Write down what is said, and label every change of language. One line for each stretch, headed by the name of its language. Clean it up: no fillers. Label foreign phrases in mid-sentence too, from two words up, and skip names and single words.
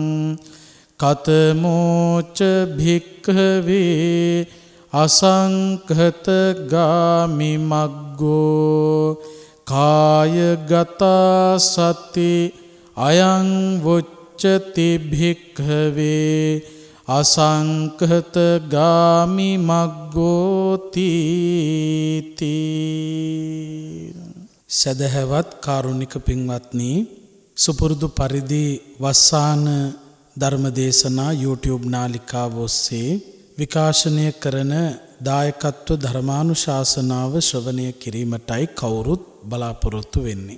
Pali: කතමෝච භික්ඛවේ අසංඛත ගාමි මග්ගෝ කායගතා සති අයං වුච්චති භික්ඛවේ අසංකත ගාමි මග්ගෝති
Sinhala: සදහවත් කාරුණික පින්වත්නි, සුපුරුදු පරිදි වස්සාන ධර්මදේශනා YouTube නාලිකාව ඔස්සේ විකාශනය කරන දායකත්ව ධර්මානුශාසනාව ශ්‍රවණය කිරීමටයි කවුරුත් බලාපොරොත්තු වෙන්නේ.